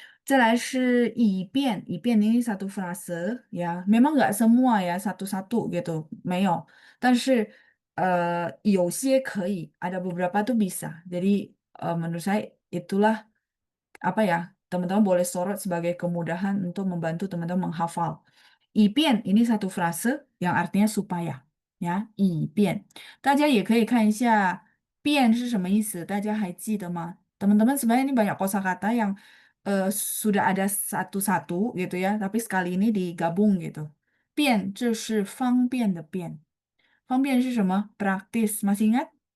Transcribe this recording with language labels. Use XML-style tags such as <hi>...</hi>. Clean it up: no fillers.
<zh>再来是以便，</zh> <id>以便 ini satu frase ya, memang nggak semua ya satu-satu gitu,</id> <zh>没有，但是有些可以,</zh> <id>ada beberapa tuh bisa. Jadi menurut saya itulah apa ya, teman-teman boleh sorot sebagai kemudahan untuk membantu teman-teman menghafal. 以便 ini satu frase yang artinya supaya ya, 以便。</id> <zh>大家也可以看一下变是什么意思，大家还记得吗？</zh> <id>Teman-teman sebenarnya ini banyak kosakata yang sudah ada satu-satu gitu ya, tapi sekali ini digabung gitu.</id> <zh>变这是方便的变，方便是什么？</zh> <id>Praktis, masih ingat?</id>